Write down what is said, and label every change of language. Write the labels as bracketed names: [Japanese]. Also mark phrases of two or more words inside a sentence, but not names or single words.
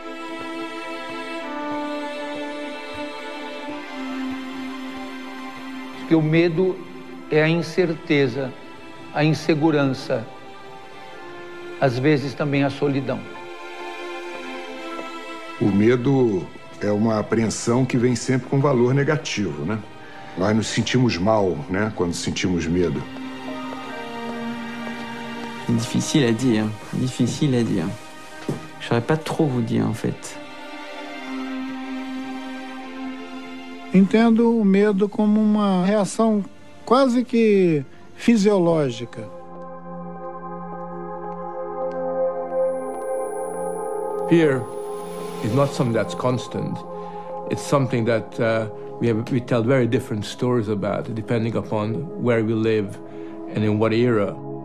[Portuguese] Porque o medo é a incerteza, a insegurança, às vezes também a solidão. O medo é uma apreensão que vem sempre com valor negativo, né? Nós nos sentimos mal, né, quando sentimos medo. [French] Difficile à dire, difficile à dire. Je saurais pas trop vous dire en fait. [Portuguese] Entendo o medo como uma reação quase que fisiológica. [English] Fear is not something that's constant. It's something that we tell very different stories about, depending upon where we live and in what era.